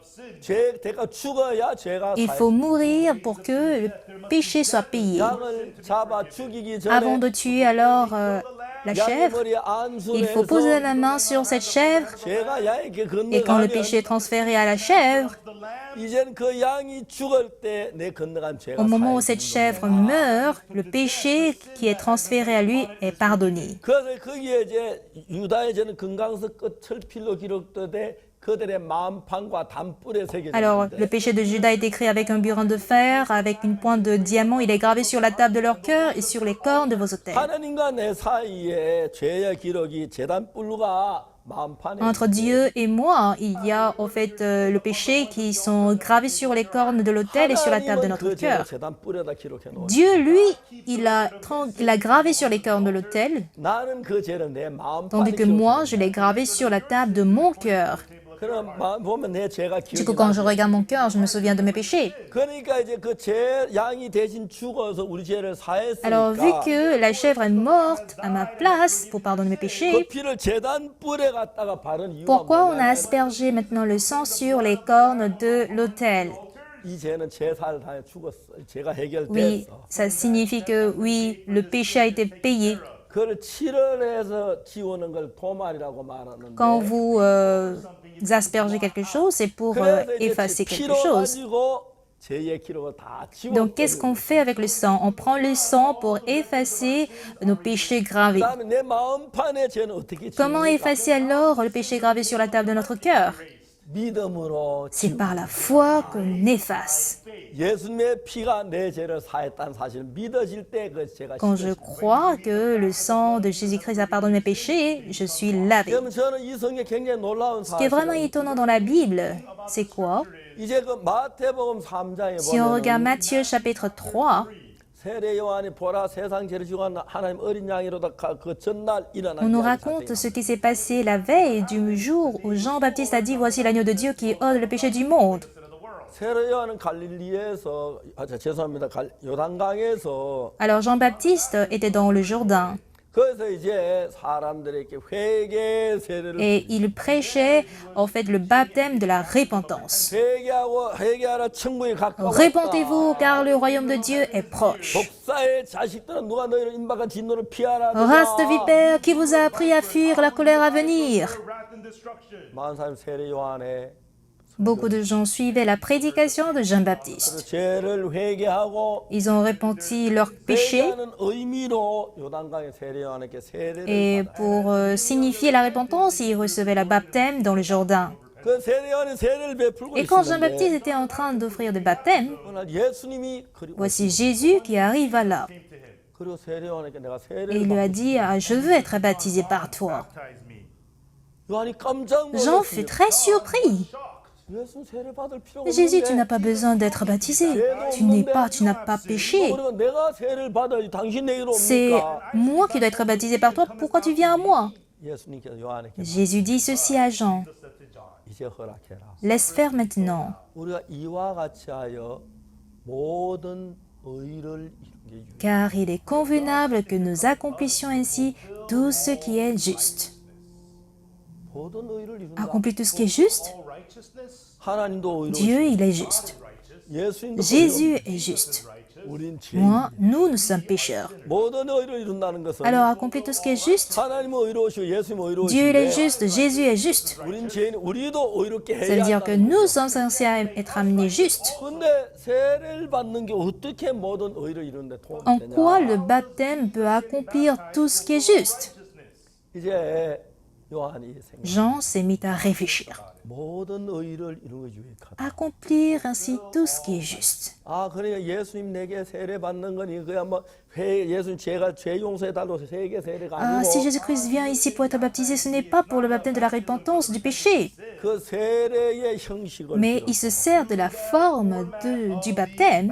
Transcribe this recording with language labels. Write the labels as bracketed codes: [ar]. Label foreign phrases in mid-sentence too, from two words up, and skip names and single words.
[ko] 죄 대가 죽어야 죄가 [fr] Il faut mourir pour que le péché soit payé. [ko] 양을 잡아 죽이기 [fr] Avant [ko] 전에 [fr] de tuer alors la [ko] 양의 [fr] chèvre, [ko] 머리에 [fr] il faut poser [ko] 안수해서 [fr] la main sur cette chèvre. [ko] 죄가 양에게 [fr] Et quand le [ko] 건너가면 [fr] péché est transféré à la chèvre, [ko] 이젠 그 양이 죽을 때 내 건너간 죄가 [fr] au moment où [ko] 사해지는 [fr] cette [ko] 겁니다. [fr] chèvre meurt, le péché qui est transféré à lui est pardonné. [ko] 그래서 거기에 이제 유다의 죄는 금강석 끝 철필로 기록되되 그들의 마음판과 단뿔에 [fr] Alors, le [ko] 새겨졌는데 [fr] péché de Judas est écrit avec un burin de fer, avec une pointe de diamant. Il est gravé sur la table de leur cœur et sur les cornes de vos autels. [ko] 하나님과 내 사이에 죄의 기록이 재단뿔과 마음판에 [fr] Entre Dieu et moi, il y a en fait le péché qui sont gravés sur les cornes de l'autel et sur la table de [ko] 하나님은 [fr] notre [ko] 그 죄를 [fr] cœur. [ko] 재단뿔에다 기록해 놓으 [fr] Dieu, lui, il a gravé sur les cornes de l'autel, [ko] 나는 그 죄를 내 마음판에 [fr] tandis que moi, je l'ai gravé sur la table de mon cœur. [ko] 그럼 마음 보면 내 죄가 [fr] Du coup, [ko] 기억이 [fr] quand je [ko] 나죠. [fr] regarde mon cœur, je me souviens de mes péchés. [ko] 그러니까 이제 그 죄 양이 대신 죽어서 우리 죄를 [fr] Alors, vu [ko] 사했으니까 [fr] que la chèvre est morte à ma place pour pardonner mes [ko] 그 [fr] péchés, [ko] 피를 재단뿔에 갖다가 바른 이유가 [fr] pourquoi on a [ko] 뭐냐면 [fr] aspergé maintenant le sang sur les cornes de l'autel? [ko] 이 죄는 제사를 다해 죽었어. 죄가 [fr] Oui, [ko] 해결됐어. [fr] ça signifie que oui, le péché a été payé. [ko] 그걸 칠을해서 지우는 걸 도말이라고 말하는데 [fr] Quand vous aspergez quelque chose, c'est pour [ko] 그래서 이제 [fr] effacer quelque [ko] 피로 [fr] chose. [ko] 가지고 죄의 기록을 다 [fr] Donc, qu'est-ce [ko] 지웠거든요. [fr] qu'on fait avec le sang? On prend le sang pour effacer nos péchés gravés. [ko] 그다음에 내 마음판의 죄는 어떻게 [fr] Comment [ko] 지웁니까? [fr] effacer alors le péché gravé sur la table de notre cœur? [ko] 믿음으로 [fr] C'est par la foi qu'on efface. [ko] 예수님의 피가 내 죄를 사했다는 사실을 믿어질 때 그 죄가 [fr] Quand je crois que le sang de Jésus-Christ a pardonné mes péchés, je suis lavé. [ko] 그러면 저는 이 성경에 굉장히 놀라운 [fr] Ce qui est vraiment [ko] 사실은 [fr] étonnant dans la Bible, c'est quoi? [ko] 이제 그 마태복음 3장에 [fr] Si on regarde [ko] 보면 [fr] Matthieu chapitre 3, [ko] 세례 요한이 보라 세상 죄를 지고 간 하나님 어린 양이로다 그 전날 일어난 [fr] on nous [ko] 이야기 [fr] raconte [ko] 사건이에요. [fr] ce qui s'est passé la veille du jour où Jean-Baptiste a dit « Voici l'agneau de Dieu qui ôte le péché du monde ». [ko] 세례 요한은 갈릴리에서 죄송합니다. 요단강에서 [fr] Alors Jean-Baptiste était dans le Jourdain [ko] 거기서 이제 사람들에게 회개 세례를 [fr] et il prêchait en fait le baptême de la repentance. [ko] 회개하라 천국이 가까웠다. [fr] Repentez-vous car le royaume de Dieu est proche. [ko] 독사의 자식들은 누가 너희를 임박한 진노를 피하라. [fr] Race de vipères, qui vous a appris à fuir la colère à venir? [ko] 많은 사람 세례 요한의 [fr] Beaucoup de gens suivaient la prédication de Jean-Baptiste. [ko] 죄를 회개하고 [fr] Ils ont repenti leurs péchés [ko] 회개하는 의미로 요단강의 세례 요한에게 세례를 [fr] et pour signifier la repentance, ils recevaient le baptême dans le Jourdain. [ko] 그 세례 요한이 세례를 베풀고 [fr] Et quand Jean-Baptiste [ko] 있었는데 [fr] était en train d'offrir des baptêmes, [ko] 오늘 예수님이 그리고 [fr] voici Jésus qui arriva là. [ko] 그리고 세례 요한에게 내가 [fr] Et [ko] 세례를 [fr] il lui a dit, ah, je veux être baptisé par toi. [ko] 요한이 깜짝 [fr] Jean fut très surpris. [ko] 예수 세례 받을 필요가 [fr] Mais Jésus, tu [ko] 없는데 [fr] n'as pas besoin d'être baptisé. Tu n'as pas péché. [ko] 그러면 내가 세례를 받아야지 당신 내게로 [fr] C'est [ko] 옵니까? [fr] moi qui dois être baptisé par toi. Pourquoi tu viens à moi? [ko] 예수님께서 요한에게 [fr] Jésus dit ceci à Jean. [ko] 이제 허락해라. [fr] Laisse faire maintenant. [ko] 우리가 이와 같이 하여 모든 의를 이루게 유익. [fr] Car il est convenable que nous accomplissions ainsi tout ce qui est juste. [ko] 모든 의를 이룬다. [fr] Accomplir tout ce qui est juste? [ko] 하나님도 [fr] Dieu, [ko] 의로우시고 [fr] il est juste. [ko] 예수님도 [fr] Jésus est juste. [ko] 우린 죄인. [fr] Moi, nous sommes pécheurs. [ko] 모든 의를 이룬다는 것은 [fr] Alors, accomplir tout ce qui est juste? [ko] 하나님은 의로우시고 예수님은 [fr] Dieu, il est [ko] 의로우신데 [fr] juste. Jésus est juste. [ko] 우린 죄인, 우리도 의롭게 [fr] Ça veut [ko] 해야 [fr] dire que [ko] 한다는 [fr] nous sommes censés être amenés justes. [ko] 근데 세례를 받는 게 어떻게 모든 의를 이루는데 도움이 [fr] En [ko] 되냐? [fr] quoi le baptême peut accomplir tout ce qui est juste? [ko] 이제 요한이 생각. [fr] Jean s'est mis à réfléchir. [ko] 모든 의를 이루는 게 유익하다. [fr] Accomplir ainsi tout ce qui est juste. [ko] 아, 그러니까 예수님 내게 세례 받는 거니 그야 뭐 예수님 죄 용서해 달라고 세계 세례가 [fr] Ah, si [ko] 아니고 [fr] Jésus-Christ vient ici pour être baptisé, ce n'est pas pour le baptême de la repentance du péché, [ko] 그 세례의 형식을 [fr] mais il se sert de la forme du baptême.